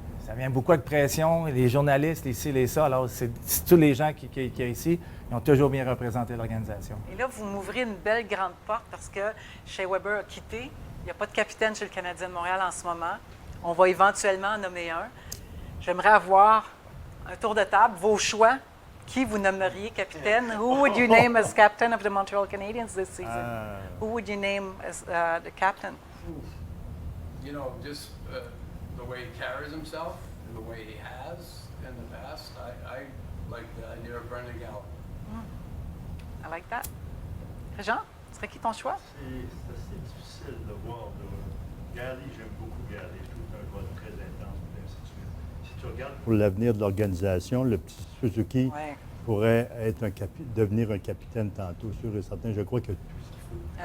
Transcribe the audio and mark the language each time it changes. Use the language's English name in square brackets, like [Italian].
[French] Ça vient beaucoup avec pression, les journalistes, les ci, les ça. Alors, c'est tous les gens qui sont ici, ils ont toujours bien représenté l'organisation. Et là, vous m'ouvrez une belle grande porte parce que Shea Weber a quitté. Il n'y a pas de capitaine chez le Canadien de Montréal en ce moment. On va éventuellement en nommer un. J'aimerais avoir un tour de table, vos choix. Qui vous nommeriez capitaine? [English] Who would you name as captain of the Montreal Canadiens this season? Who would you name as the captain? You know, just the way he carries himself and the way he has in the past, I like the idea of Brendan Gallagher. I like that. [French] Jean, ce serait qui ton choix? C'est assez difficile de voir. Gary, j'aime beaucoup Gary. Je trouve que c'est un gars très intense, et ainsi de suite. Si tu regardes pour l'avenir de l'organisation, le petit Suzuki pourrait être devenir un capitaine tantôt, sûr et certain. Je crois qu'il y a tout ce qu'il faut.